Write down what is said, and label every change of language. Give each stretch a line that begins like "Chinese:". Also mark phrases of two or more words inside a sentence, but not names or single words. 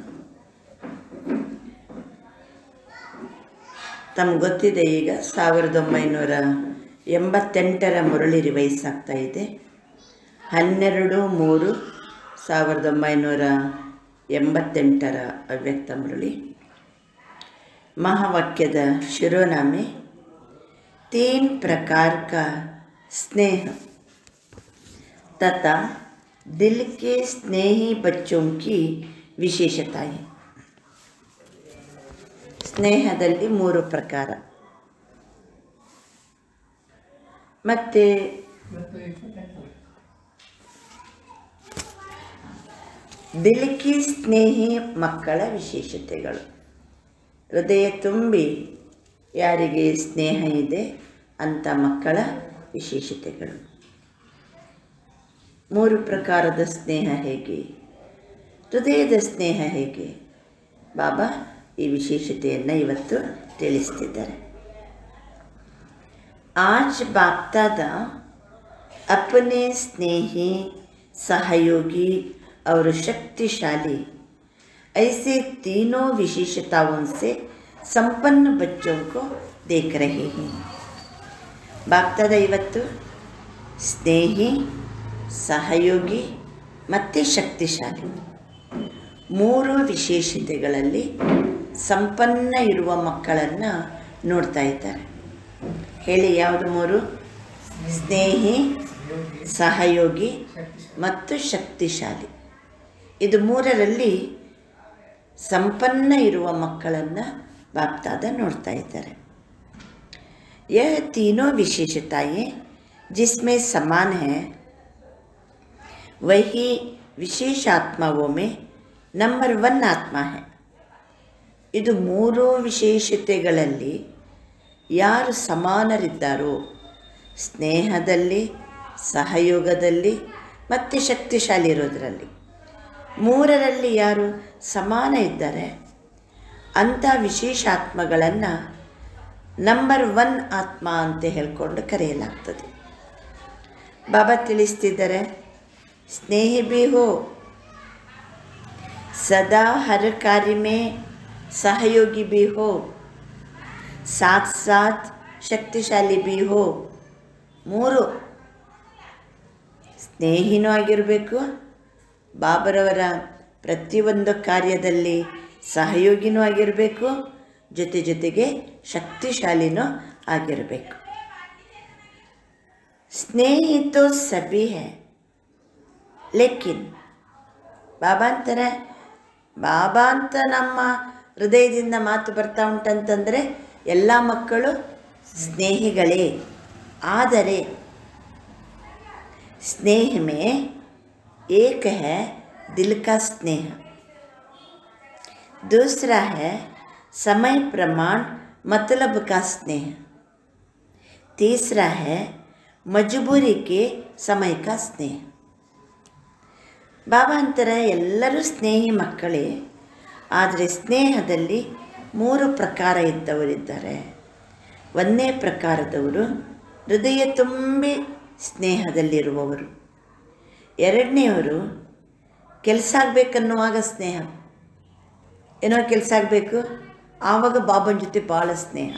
Kannada: ತಮ್ಗೆ ಗೊತ್ತಿದೆ, ಈಗ 1988ರ ಮುರಳಿ ರಿವೈಸ್ ಆಗ್ತಾ ಇದೆ. 12/3/1988ರ ಅವ್ಯಕ್ತ ಮುರಳಿ.
Hindi: महावाक्य शिरोनामे 3 प्रकार का स्नेह तथा दिल के स्नेही बच्चों की विशेषताएं.
Kannada: ಸ್ನೇಹದಲ್ಲಿ 3 ಪ್ರಕಾರ. ಮತ್ತೆ
Hindi: दिल की स्नेही
Kannada: ಮಕ್ಕಳ ವಿಶೇಷತೆಗಳು. ಹೃದಯ ತುಂಬಿ ಯಾರಿಗೆ ಸ್ನೇಹ ಇದೆ ಅಂಥ ಮಕ್ಕಳ ವಿಶೇಷತೆಗಳು. 3 ಪ್ರಕಾರದ ಸ್ನೇಹ ಹೇಗೆ, ಹೃದಯದ ಸ್ನೇಹ ಹೇಗೆ, ಬಾಬಾ ಈ ವಿಶೇಷತೆಯನ್ನು ಇವತ್ತು ತಿಳಿಸ್ತಿದ್ದಾರೆ.
Hindi: आज बाप दादा अपने स्नेही, सहयोगी और शक्तिशाली ऐसे तीनों विशेषताओं से संपन्न बच्चों को देख रहे हैं.
Kannada: बाप दादा ಇವತ್ತು ಸ್ನೇಹಿ, ಸಹಯೋಗಿ ಮತ್ತು ಶಕ್ತಿಶಾಲಿ 3 ವಿಶೇಷತೆಗಳಲ್ಲಿ ಸಂಪನ್ನ ಇರುವ ಮಕ್ಕಳನ್ನು ನೋಡ್ತಾ ಇದ್ದಾರೆ. ಹೇಳಿ, ಯಾವುದು 3? ಸ್ನೇಹಿ, ಸಹಯೋಗಿ ಮತ್ತು ಶಕ್ತಿಶಾಲಿ. ಇದು 3ರಲ್ಲಿ ಸಂಪನ್ನ ಇರುವ ಮಕ್ಕಳನ್ನು ಬಾಪ್ತಾದ ನೋಡ್ತಾ ಇದ್ದಾರೆ.
Hindi: यह तीनों विशेषताएं जिसमें समान है वही विशेष आत्माओं में नंबर 1 आत्मा है.
Kannada: ಇದು 3 ವಿಶೇಷತೆಗಳಲ್ಲಿ ಯಾರು ಸಮಾನರಿದ್ದಾರೋ, ಸ್ನೇಹದಲ್ಲಿ, ಸಹಯೋಗದಲ್ಲಿ ಮತ್ತು ಶಕ್ತಿಶಾಲಿ ಇರೋದರಲ್ಲಿ, 3ರಲ್ಲಿ ಯಾರು ಸಮಾನ ಇದ್ದಾರೆ ಅಂಥ ವಿಶೇಷ ಆತ್ಮಗಳನ್ನು ನಂಬರ್ 1 ಆತ್ಮ ಅಂತ ಹೇಳ್ಕೊಂಡು ಕರೆಯಲಾಗ್ತದೆ. ಬಾಬಾ ತಿಳಿಸ್ತಿದ್ದಾರೆ,
Hindi: ಸ್ನೇಹಿ भी हो, सदा हर कार्य में सहयोगी भी हो, साथ साथ ಶಕ್ತಿಶಾಲಿ भी हो.
Kannada: 3 ಸ್ನೇಹಿನೂ ಆಗಿರಬೇಕು, ಬಾಬರವರ ಪ್ರತಿಯೊಂದು ಕಾರ್ಯದಲ್ಲಿ ಸಹಯೋಗಿನೂ ಆಗಿರಬೇಕು, ಜೊತೆಗೆ ಶಕ್ತಿಶಾಲಿನೂ ಆಗಿರಬೇಕು.
Hindi: स्नेही तो सभी है, लेकिन
Kannada: ಬಾಬಾ ಅಂತ ನಮ್ಮ ಹೃದಯದಿಂದ ಮಾತು ಬರ್ತಾ ಉಂಟಂತಂದರೆ ಎಲ್ಲ ಮಕ್ಕಳು ಸ್ನೇಹಿಗಳೇ.
Hindi: ಆದರೆ स्नेह में एक है दिल का स्नेह, दूसरा है समय प्रमाण मतलब का स्नेह, तीसरा है मजबूरी के समय का स्नेह.
Kannada: ಬಾಬಾ ಅಂತಾರೆ, ಎಲ್ಲರೂ ಸ್ನೇಹಿ ಮಕ್ಕಳೇ, ಆದರೆ ಸ್ನೇಹದಲ್ಲಿ 3 ಪ್ರಕಾರ ಇದ್ದವರಿದ್ದಾರೆ. 1ನೇ ಪ್ರಕಾರದವರು ಹೃದಯ ತುಂಬಿ ಸ್ನೇಹದಲ್ಲಿರುವವರು. 2ನೇವರು ಕೆಲಸ ಆಗಬೇಕನ್ನುವಾಗ ಸ್ನೇಹ, ಏನೋ ಕೆಲಸ ಆಗಬೇಕು ಆವಾಗ ಬಾಬನ ಜೊತೆ ಭಾಳ ಸ್ನೇಹ.